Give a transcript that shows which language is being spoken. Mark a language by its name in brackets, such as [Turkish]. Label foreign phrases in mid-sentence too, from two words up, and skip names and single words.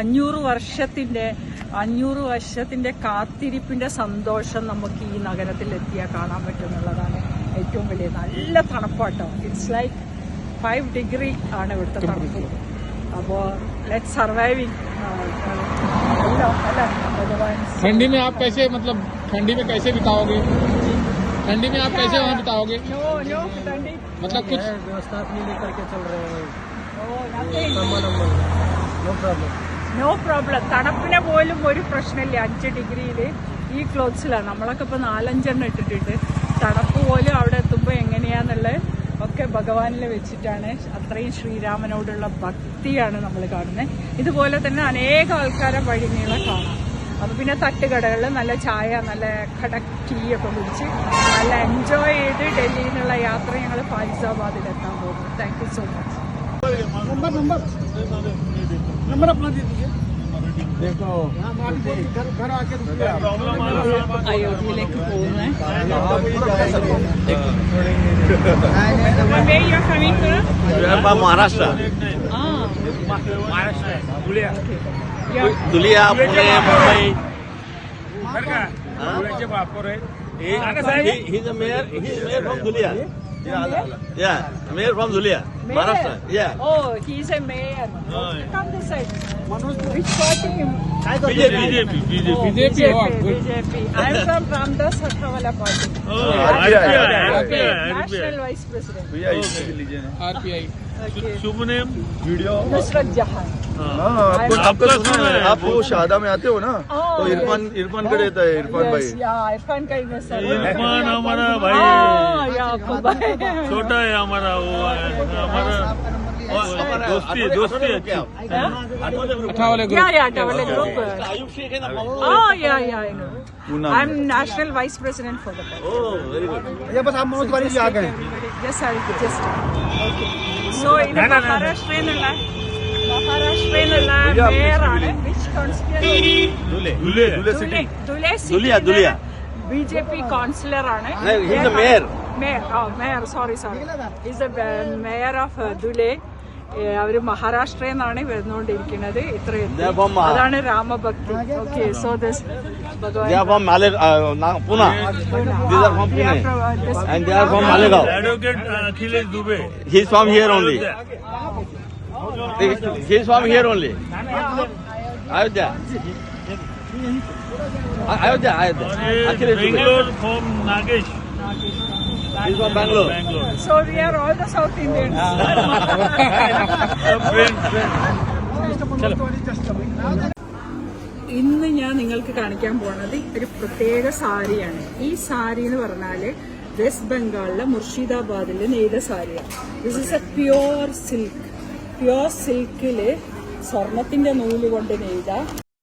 [Malayalam] 500 വർഷത്തിന്റെ കാത്തിരിപ്പിന്റെ സന്തോഷം നമുക്ക് ഈ നഗരത്തിൽ എത്തിയാൽ കാണാൻ പറ്റും എന്നുള്ളതാണ് ഏറ്റവും വലിയ. നല്ല തണുപ്പാട്ടോ. [English] it's like [Malayalam] 5 ഡിഗ്രി ആണ് ഇവിടുത്തെ തണുപ്പ്. [English] അപ്പോൾ let surviving. [Hindi] ठंडी में आप कैसे, मतलब ठंडी में कैसे बिताओगे? ठंडी में आप कैसे वहाँ बिताओगे? नो ठंडी मतलब कुछ व्यवस्था अपनी लेकर के चल रहे हैं. [English] no problem. [Malayalam] തണുപ്പിനെ പോലും ഒരു പ്രശ്നമില്ല. 5 ഡിഗ്രിയിൽ ഈ ക്ലോത്ത്സിലാണ്. നമ്മളൊക്കെ ഇപ്പോൾ 4-5 ഇട്ടിട്ടുണ്ട്. തണുപ്പ് പോലും അവിടെ എത്തുമ്പോൾ എങ്ങനെയാന്നുള്ളത് ഒക്കെ ഭഗവാനിൽ വെച്ചിട്ടാണ്. അത്രയും ശ്രീരാമനോടുള്ള ഭക്തിയാണ് നമ്മൾ കാണുന്നത്. ഇതുപോലെ തന്നെ അനേക ആൾക്കാരെ വഴിനീളെ കാണാം. അപ്പോൾ പിന്നെ തട്ടുകടകളിൽ നല്ല ചായ, നല്ല കടക് ടീ ഒക്കെ കുടിച്ച് നല്ല എൻജോയ് ചെയ്ത് ഡൽഹിയിൽ നിന്നുള്ള യാത്ര ഞങ്ങൾ ഫൈസാബാദിലെത്താൻ പോകുന്നു. [English] thank you so much. [Hindi] नंबर अपना दे दीजिए. देखो [Malayalam] അയോധ്യയിലേക്ക് പോകുന്നത്. [Hindi] महाराष्ट्र. दुलिया पुणे मुंबई. [English] He's a mayor from Dulia. Yeah, mayor from Dulia, Maharashtra. Yeah. Oh, he's a mayor. Come this side. Which party? BJP. BJP. I'm from Ramdas Hathawala party. National Vice President. RPI. [Hindi] शुभ नेम वीडियो. नुसरत जहान. आपका सुना है? आप वो शादा में आते हो ना, तो इरफान का रहता है. इरफान भाई. इरफान का ही सर. इरफान हमारा भाई. छोटा है हमारा. वो हमारा दोस्ती दोस्ती क्या अच्छा वाले [English] Yeah, Tavale group. [Hindi] Ayub Sheikh है ना [English] Oh, yeah, I know. I'm national vice president for the party. Oh, very good. [Hindi] ये बस आप मनोज तिवारी जी आ गए [English] Yes, I'll just. Okay. So, in Maharashtra, mayor ആണ്. Which constituency? Dule city. Dule Dulia. BJP councillor ആണ്. No, he's the mayor. Mayor, sorry. He's the mayor of Dule. [Malayalam] അവര് മഹാരാഷ്ട്രയിൽ നിന്നാണ് വരുന്നുകൊണ്ടിരിക്കുന്നത്. ഇത്രയും അതാണ് രാമഭക്തി. [English] Okay, so this They are from Pune. These are from Pune. And they are from Malegaon. Advocate Akhilesh Dubey. He's from here only. He's from here only. Ayodhya. Akhilesh Dubey. Bangalore from Nagesh. He's from Bangalore. so we are all the South Indians. [Malayalam] ഇന്ന് ഞാൻ നിങ്ങൾക്ക് കാണിക്കാൻ പോണത് ഒരു പ്രത്യേക സാരിയാണ്. ഈ സാരി എന്ന് പറഞ്ഞാല് വെസ്റ്റ് ബംഗാളിലെ മുർഷിദാബാദില് നെയ്ത സാരിയാണ്. [English] this is a pure silkil [Malayalam] സ്വർണത്തിന്റെ നൂല് കൊണ്ട് നെയ്ത